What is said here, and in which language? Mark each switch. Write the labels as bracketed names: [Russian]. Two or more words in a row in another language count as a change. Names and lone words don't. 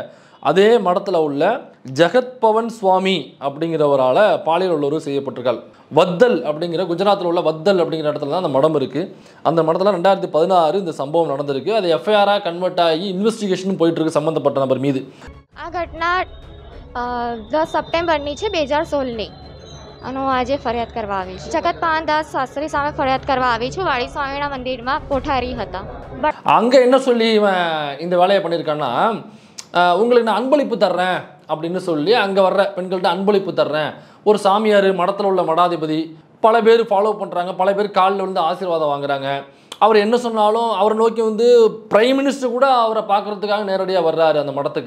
[Tamil] அதே மடத்தில் உள்ள ஜெகத் பவன் சுவாமி அப்படிங்கிறவரால் பாலியல் உள்ளுறவு செய்யப்பட்டிருக்காள். வத்தல் அப்படிங்கிற குஜராத்தில் உள்ள வத்தல் அப்படிங்கிற இடத்துல தான் அந்த மடம் இருக்குது. அந்த மடத்தில் 2016 இந்த சம்பவம் நடந்திருக்கு. அது எஃப்ஐஆராக கன்வெர்ட் ஆகி இன்வெஸ்டிகேஷன் போயிட்டு இருக்கு சம்மந்தப்பட்ட நபர் மீது. [Gujarati] આ ઘટના 10 સપ્ટેમ્બરની છે 2016ની અને હું આજે ફરિયાદ કરવા આવી છું. જગત પાન દાસ શાસ્ત્રી સામે ફરિયાદ કરવા આવી છું. વાળી સ્વામિના મંદિરમાં કોઠારી હતા. [Tamil] அங்கே என்ன சொல்லி இவன் இந்த வேலையை பண்ணியிருக்கான்னா, உங்களுக்கு நான் அன்பளிப்பு தர்றேன் அப்படின்னு சொல்லி அங்கே வர்ற பெண்கள்கிட்ட அன்பளிப்பு தர்றேன். ஒரு சாமியார், மடத்தில் உள்ள மடாதிபதி, பல பேர் ஃபாலோ பண்ணுறாங்க, பல பேர் காலில் விழுந்து ஆசீர்வாதம் வாங்குறாங்க. அவர் என்ன சொன்னாலும் அவரை நோக்கி வந்து [English] prime minister [Tamil] கூட அவரை பார்க்குறதுக்காக நேரடியாக வர்றாரு அந்த மடத்துக்கு.